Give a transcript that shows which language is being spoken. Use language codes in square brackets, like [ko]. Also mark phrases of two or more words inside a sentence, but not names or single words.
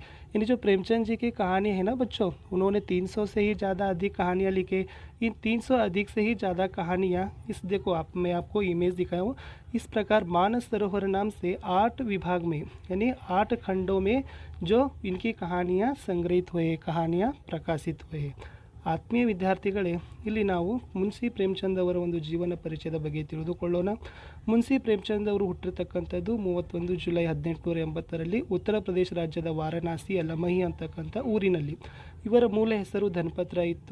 [hi] यानी जो प्रेमचंद जी की कहानी है ना बच्चों, उन्होंने 300 से ही ज़्यादा अधिक कहानियाँ लिखे। इन 300 अधिक से ही ज़्यादा कहानियाँ, इस देखो आप, मैं आपको इमेज दिखाया हूँ। इस प्रकार मानस सरोवर नाम से 8 विभाग में, यानी 8 खंडों में जो इनकी कहानियाँ संग्रहित हुए, कहानियाँ प्रकाशित हुए। [kn] ಆತ್ಮೀಯ ವಿದ್ಯಾರ್ಥಿಗಳೇ, ಇಲ್ಲಿ ನಾವು ಮುನ್ಸಿ ಪ್ರೇಮ್ಚಂದ್ ಅವರ ಒಂದು ಜೀವನ ಪರಿಚಯದ ಬಗ್ಗೆ ತಿಳಿದುಕೊಳ್ಳೋಣ. ಮುನ್ಸಿ ಪ್ರೇಮ್ಚಂದ್ ಅವರು ಹುಟ್ಟಿರ್ತಕ್ಕಂಥದ್ದು 31 ಜುಲೈ 1880ರಲ್ಲಿ ಉತ್ತರ ಪ್ರದೇಶ ರಾಜ್ಯದ ವಾರಣಾಸಿಯ ಲಮಹಿ ಅಂತಕ್ಕಂಥ ಊರಿನಲ್ಲಿ. ಇವರ ಮೂಲ ಹೆಸರು ಧನ್ಪತ್ರ ಇತ್ತು.